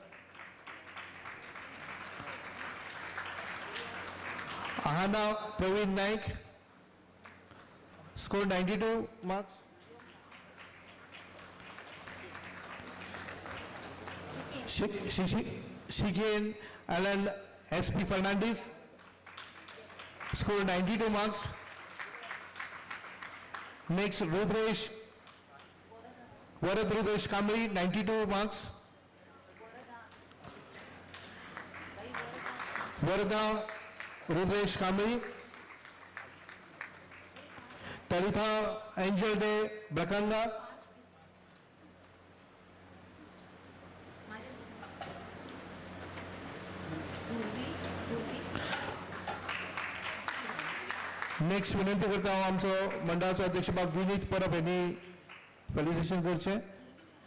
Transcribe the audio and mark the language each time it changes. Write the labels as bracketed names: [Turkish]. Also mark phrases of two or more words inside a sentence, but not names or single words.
[English] Aahana Praveen Naik score 92 marks. Shikin Alan S.P. Fernandez scored 92 marks. Next Rudresh Varad Rudresh Kamri 92 marks. Varada Rudresh Kamri. Talitha Angel De Brakanga. [Konkani] नेक्स्ट विनंती करता हांव आमचो मंडळाचो अध्यक्ष बाब विनीत परब यांनी फेलिसिटेशन करचे.